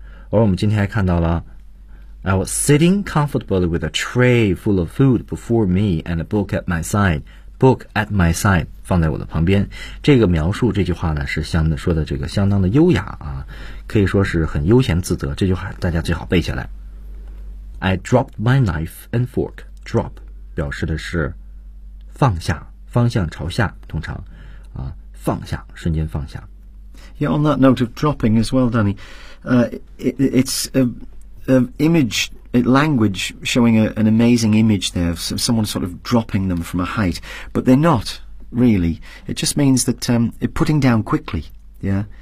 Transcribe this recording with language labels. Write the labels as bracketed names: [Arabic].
[Chinese] 而我们今天还看到了 [English] I was sitting comfortably with a tray full of food before me and a book at my side. Book at my side [Chinese] 放在我的旁边。这个描述这句话呢是相说的这个相当的优雅啊，可以说是很悠闲自得。这句话大家最好背下来。 [English] I dropped my knife and fork. [Chinese] Drop 表示的是放下，方向朝下，通常啊，放下，瞬间放下。 [English] Yeah, on that note of dropping as well, Danny, it's a image, a language showing an amazing image there of someone sort of dropping them from a height, but they're not really. It just means that putting down quickly, yeah.